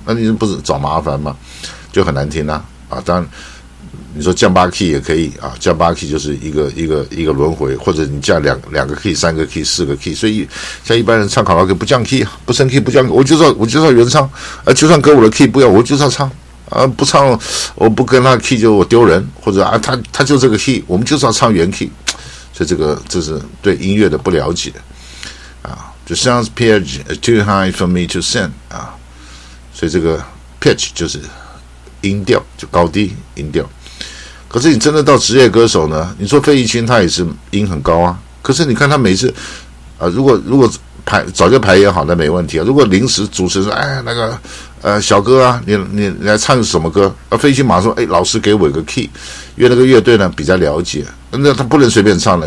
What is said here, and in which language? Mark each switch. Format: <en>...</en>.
<zh>那你不是找麻烦吗？就很难听啊！当然你说降8 key 也可以啊，降8 key 就是一个轮回，或者你降两个 key、3个 key、4个 key， 所以像一般人唱卡拉 OK 不降 key， 不升 key 不降 key， 我就要原唱，就算歌我的 key 不要，我就是要唱啊，不唱我不跟他 key 就我丢人，或者他就这个 key， 我们就是要唱原 key， 所以这是对音乐的不了解啊。</zh> <en>The sound pitch is too high for me to sing</en> <zh>啊，所以这个 pitch 就是音调，就高低音调。可是你真的到职业歌手呢？你说费玉清他也是音很高啊，可是你看他每次如果早就排演好那没问题啊。如果临时主持人那个小哥啊，你来唱什么歌？费玉清马上说老师给我一个 key， 因为那个乐队呢比较了解，那他不能随便唱了。</zh>